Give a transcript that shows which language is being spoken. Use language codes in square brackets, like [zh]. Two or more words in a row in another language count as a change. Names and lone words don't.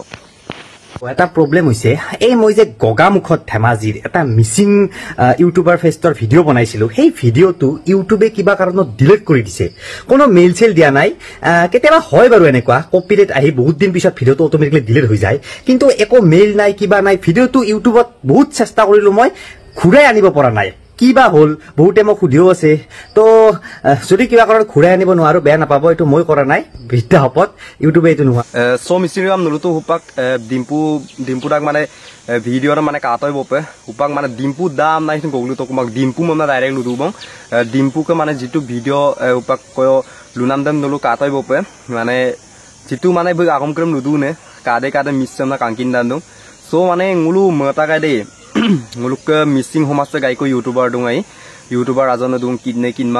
[as] এটা প্ৰব্লেম হৈছে এই মই যে গগামুখত ধেমাজিৰ এটা মিচিং ইউটিউবাৰ ফেষ্টৰ ভিডিঅ' বনাইছিলো সেই ভিডিঅ'টো ইউটিউবে কিবা কাৰণত ডিলিট কৰি দিছে কোনো মেইল চেল দিয়া নাই কেতিয়াবা হয় বাৰু এনেকুৱা কপিৰাইট আহি বহুত দিন পিছত ভিডিঅ'টো [en] automatically delete [as] হৈ যায় কিন্তু একো মেইল নাই কিবা নাই ভিডিঅ'টো ইউটিউবত বহুত চেষ্টা কৰিলো মই ঘূৰাই আনিব পৰা নাই কিবা হল বহুতে মোক সুধিও আছে তো যদি কিবা কাৰণত ঘূৰাই আনিব নোৱাৰো বেয়া নাপাব এইটো মই কৰা নাই বিদ্যাপত ইউটিউবে এইটো নোহোৱা [mrg] so Mr. Ram nulutu hupak Dimpu dak mane video ram mane katoi bope hupak mane Dimpu dam nai sun goglu to kumak Dimpu mona direct ludu bong Dimpu ke mane jitu video hupak koyo lunam dam nulu katoi bope mane jitu mane bu agom krem ludu ne kade missam na kangkin dan dong so mane ngulu mata kai de nguluk missing homas gai ko YouTuber dungai YouTuber azon dung kidne kinmang